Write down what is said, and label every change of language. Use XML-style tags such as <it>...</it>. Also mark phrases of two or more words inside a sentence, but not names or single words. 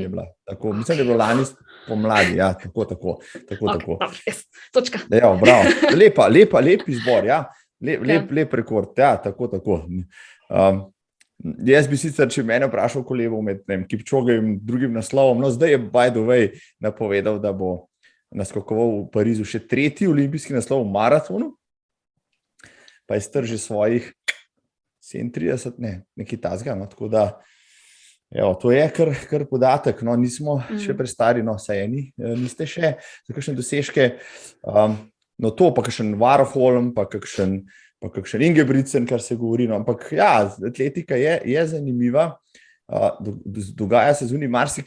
<sl>Tako, mislim, da je bilo lani pomladi, ja, tako. Točka. Ja, bravo. Lep izbor, ja. Lep rekord, ja, tako. Jaz bi sicer, če mene vprašal kolega med Kipčogem in drugim naslovom, no zdaj je</sl> <en>by the way</en> <sl>napovedal, da bo naskakoval v Parizu še 3. olimpijski naslov v maratonu, pa je stržil svojih 37, nekaj tazga, no, tako da to je kar podatek, no, nismo še prestari, no, saj niste še za kakšne dosežke, no to pa kakšen Warholm, pa kakšen Ingebrigtsen, kar se govori, no, ampak ja, atletika je zanimiva, dogaja se zunaj marsikaj.</sl>